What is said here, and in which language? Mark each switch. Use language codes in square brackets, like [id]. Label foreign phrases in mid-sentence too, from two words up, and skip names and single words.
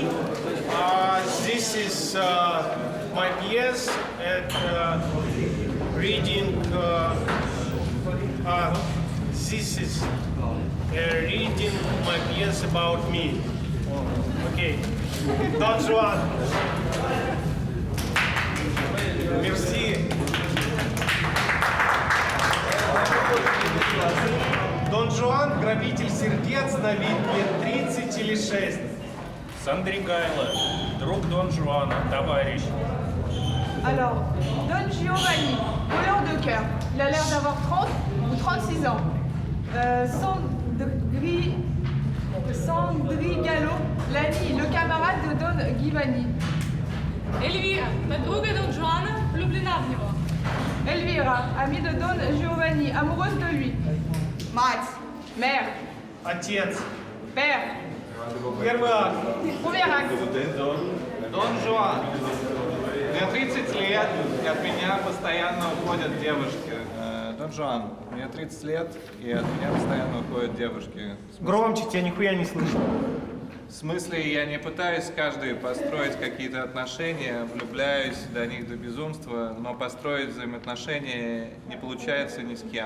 [en] This is my piece at reading. This is reading my piece about me. Okay. Don Juan. [fr] Merci. [ru] Дон Жуан, грабитель сердец, на вид лет 30 или 6. Сандригайло, друг Дон Жуана, товарищ. [fr] Alors, Don Giovanni, voleur de cœur. Il a l'air d'avoir 30 ou 36 ans. Sandrigallo, l'ami, le camarade de Don Giovanni. [ru] Эльвира, подруга Дон Жуана, влюблена в него. [fr] Elvira, amie de Don Giovanni, amoureuse de lui. [ru] Мать. [fr] Mère. [ru] Отец. [fr] Père. [ru] Первый акт. [fr] Premier acte. [ru] Дон Жуан. Мне 30 лет, и от меня постоянно уходят девушки. Дон Жуан, мне 30 лет, и от меня постоянно уходят девушки. Громче, тебя нихуя не слышно. В смысле, я не пытаюсь с каждой построить какие-то отношения, влюбляюсь до них до безумства, но построить взаимоотношения не получается ни с кем.